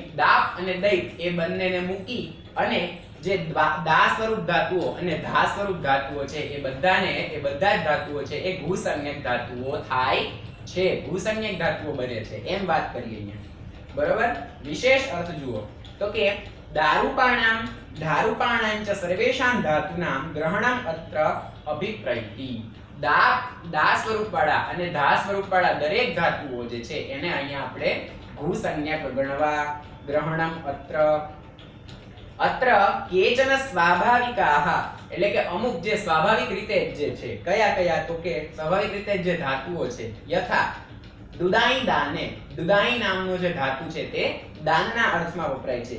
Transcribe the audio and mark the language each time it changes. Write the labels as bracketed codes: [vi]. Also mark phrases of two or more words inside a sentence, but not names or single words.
[gu] દાપ અને દૈત એ બંનેને મૂકી અને જે દા સ્વરૂપ ધાતુઓ અને ધા સ્વરૂપ ધાતુઓ છે એ બધા જ ધાતુઓ છે એ ઘુસંજ્ઞક ધાતુઓ થાય છે. ઘુસંજ્ઞક ધાતુઓ બને છે એમ વાત કરીએ અહીંયા. બરોબર. વિશેષ અર્થ જુઓ તો કે [sa] दारूपाणां च सर्वेषां धातूनां ग्रहणम् अत्र अभिप्रैति। [gu] દા સ્વરૂપવાળા અને ધા સ્વરૂપવાળા દરેક ધાતુઓ જે છે એને અહીંયા આપણે ઘુ સંજ્ઞક ગણવા। [sa] ગ્રહણમ અત્ર કેચન સ્વાભાવિકાહ [gu] એટલે કે અમુક જે સ્વાભાવિક રીતે જે છે કયા કયા તો કે સ્વાભાવિક રીતે જે ધાતુઓ છે [sa] યથા દુદાઈ દાને, [gu] દુદાઈ નામનો જે ધાતુ છે તે દાનના અર્થમાં વપરાય છે।